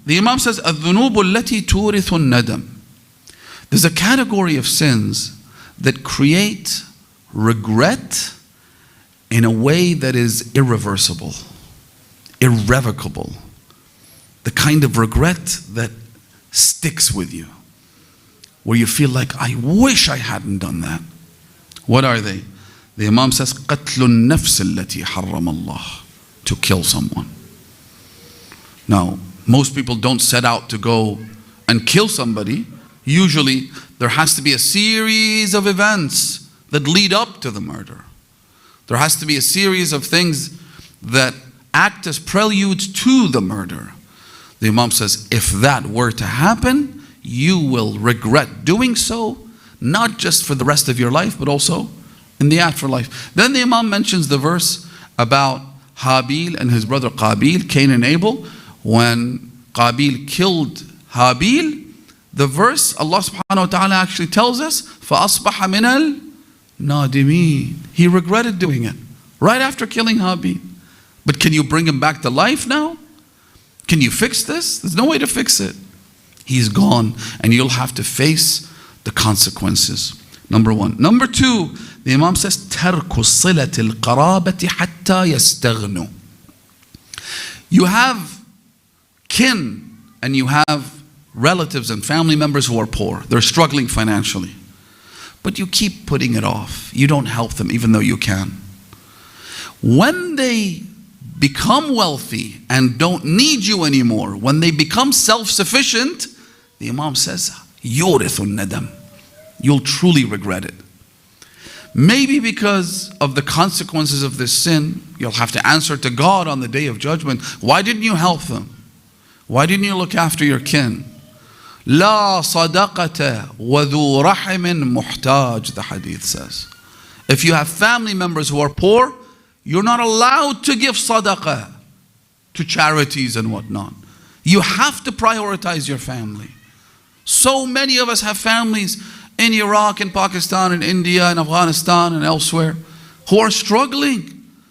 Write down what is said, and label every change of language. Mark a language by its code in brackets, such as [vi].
[en] The Imam says, [ar] الذُّنُوبُ الَّتِي تُورِثُ النَّدَمِ. [en] There's a category of sins that create regret in a way that is irreversible, irrevocable. The kind of regret that sticks with you, where you feel like, I wish I hadn't done that. What are they? The Imam says, [ar] قَتْلُ النَّفْسِ الَّتِي حَرَّمَ اللَّهُ. [en] To kill someone. Now, most people don't set out to go and kill somebody. Usually, there has to be a series of events that lead up to the murder. There has to be a series of things that act as preludes to the murder. The Imam says, if that were to happen, you will regret doing so, not just for the rest of your life, but also in the afterlife. Then the Imam mentions the verse about Habil and his brother Qabil, Cain and Abel. When Qabil killed Habil, the verse, Allah subhanahu wa ta'ala actually tells us, [ar] فَأَصْبَحَ مِنَ النَّادِمِينَ. [en] He regretted doing it right after killing Habil. But can you bring him back to life now? Can you fix this? There's no way to fix it. He's gone, and you'll have to face the consequences. Number 1. Number 2, the Imam says, [ar] تَرْكُ صِلَةِ الْقَرَابَةِ حَتَّى يَسْتَغْنُوا. [en] You have kin, and you have relatives and family members who are poor. They're struggling financially. But you keep putting it off. You don't help them even though you can. When they become wealthy and don't need you anymore, when they become self-sufficient, the Imam says, [ar] يُورِثُ النَّدَمِ. [en] You'll truly regret it. Maybe because of the consequences of this sin, you'll have to answer to God on the day of judgment. Why didn't you help them? Why didn't you look after your kin? [ar] لا صدقة وذو رحم محتاج, [en] the hadith says. If you have family members who are poor, you're not allowed to give sadaqah to charities and whatnot. You have to prioritize your family. So many of us have families in Iraq and Pakistan and India and Afghanistan and elsewhere who are struggling.